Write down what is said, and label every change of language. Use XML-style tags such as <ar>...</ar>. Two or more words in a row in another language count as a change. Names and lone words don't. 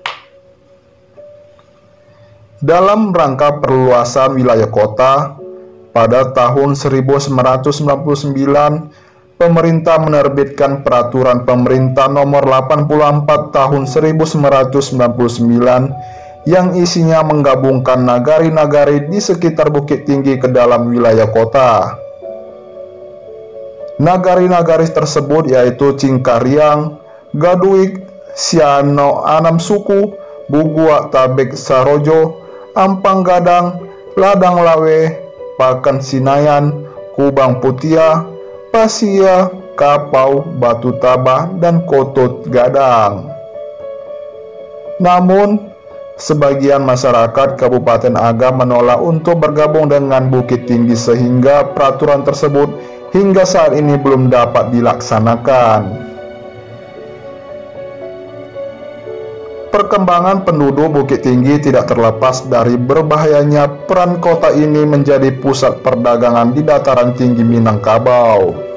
<id>Dalam rangka perluasan wilayah kota, pada tahun 1999, pemerintah menerbitkan Peraturan Pemerintah Nomor 84 Tahun 1999 yang isinya menggabungkan nagari-nagari di sekitar Bukit Tinggi ke dalam wilayah kota. Nagari-nagari tersebut yaitu Cingkariang, Gaduik, Siano Anam Suku, Bugua Tabek Sarojo, Ampang Gadang, Ladang Lawe, merupakan Sinayan, Kubang Putia, Pasia, Kapau, Batu Tabah, dan Kotot Gadang. Namun, sebagian masyarakat Kabupaten Agam menolak untuk bergabung dengan Bukit Tinggi sehingga peraturan tersebut hingga saat ini belum dapat dilaksanakan. Perkembangan penduduk Bukit Tinggi tidak terlepas dari berbahayanya peran kota ini menjadi pusat perdagangan di dataran tinggi Minangkabau.</id>